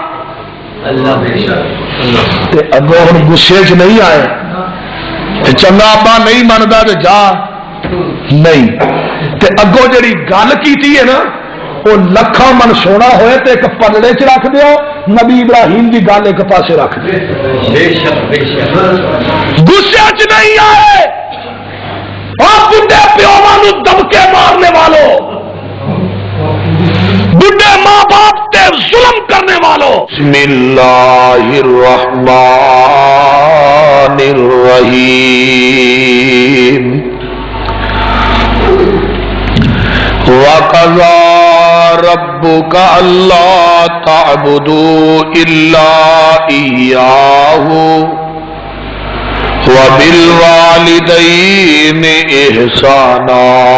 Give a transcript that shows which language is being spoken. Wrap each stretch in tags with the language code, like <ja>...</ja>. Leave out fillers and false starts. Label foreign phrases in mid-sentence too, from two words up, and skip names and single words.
<pa>تے اگو ہݨ غصے چ نہیں آئے تے چنگا ابا نہیں مندا تے جا نہیں. تے اگو جہڑی گل کیتی ہے نا وو لکھا من سونا ہوئے تے ایک پلڑے چ رکھ دیو نبی ابراہیم کی گل ایک پاسے رکھ دے غصے چ نہیں آئے اور بڈھے پیواں نو دبکے مارنے والوں بڈھے ماں باپ تے ظلم کرنے والوں</pa> <ar>بسم اللہ الرحمن الرحیم وَقَضَى رَبُّكَ أَلَّا تَعْبُدُوا إِلَّا إِيَّاهُ وَبِالْوَالِدَيْنِ إِحْسَانًا</ar>